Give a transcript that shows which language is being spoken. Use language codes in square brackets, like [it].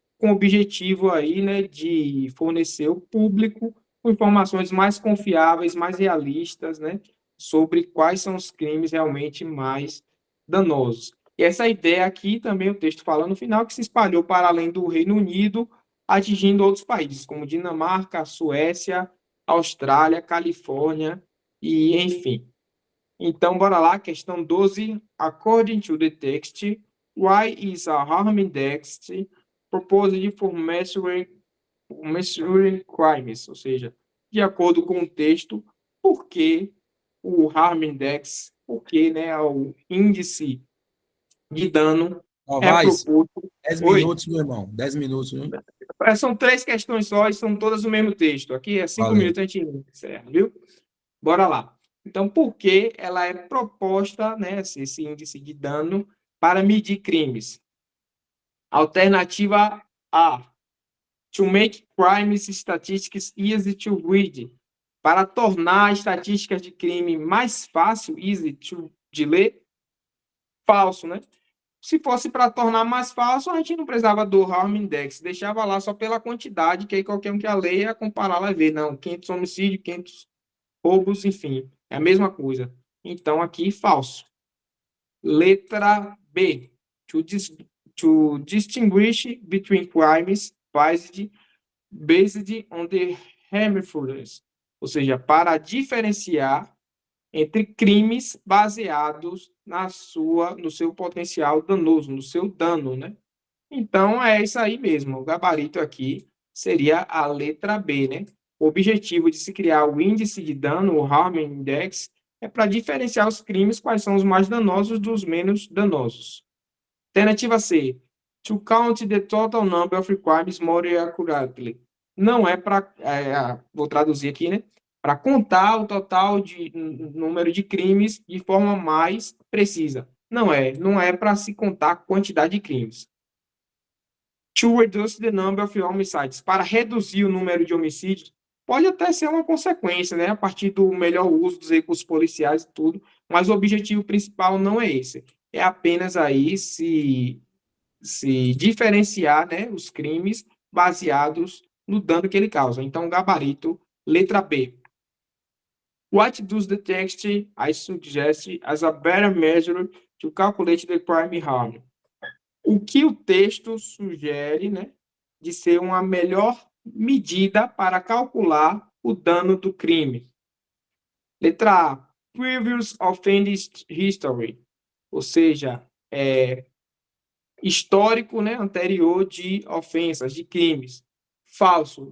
[pt] Com o objetivo aí, né, de fornecer ao público com informações mais confiáveis, mais realistas, né, sobre quais são os crimes realmente mais danosos. E essa ideia aqui também o texto fala no final que se espalhou para além do Reino Unido, atingindo outros países como Dinamarca, Suécia, Austrália, Califórnia e enfim. Então, bora lá, questão 12. [en] According to the text, why is a harm index proposed for measuring crimes? [pt] Ou seja, de acordo com o texto, por que o harm index, por que, né, o índice de dano é Novaes, proposto. 10 Oi? minutos, meu irmão. 10 minutos, viu? São 3 questões só e são todas o mesmo texto. Aqui é 5 Valeu. minutos a gente encerra, viu? Bora lá. Então, por que ela é proposta, né, esse índice de dano, para medir crimes? Alternativa A. [en] To make crimes statistics easy to read. [pt] Para tornar estatísticas de crime mais fácil, de ler. Falso, né? Se fosse para tornar mais fácil, a gente não precisava do Harm Index, deixava lá só pela quantidade, que aí qualquer um que a lei ia comparar, vai ver, não, 500 homicídios, 500 roubos, enfim, é a mesma coisa. Então, aqui, falso. Letra B. [en] To distinguish between crimes based on the harmfulness. [pt] Ou seja, para diferenciar entre crimes baseados no seu potencial danoso, no seu dano, né? Então, é isso aí mesmo. O gabarito aqui seria a letra B, né? O objetivo de se criar o índice de dano, o Harm Index, é para diferenciar os crimes, quais são os mais danosos dos menos danosos. Alternativa C. [en] To count the total number of crimes more accurately. [pt] Não é para, vou traduzir aqui, né? Para contar o total de número de crimes de forma mais precisa. Não é para se contar a quantidade de crimes. [en] To reduce the number of homicides. [pt] Para reduzir o número de homicídios, pode até ser uma consequência, né? A partir do melhor uso dos recursos policiais e tudo, mas o objetivo principal não é esse. é apenas aí se diferenciar, né, os crimes baseados no dano que ele causa. Então, gabarito, letra B. [en] What does the text I suggest as a better measure to calculate the crime harm? [pt] O que o texto sugere, né, de ser uma melhor medida para calcular o dano do crime? Letra A. [en] Previous offense history, [pt] ou seja, histórico, né, anterior de ofensas, de crimes. Falso.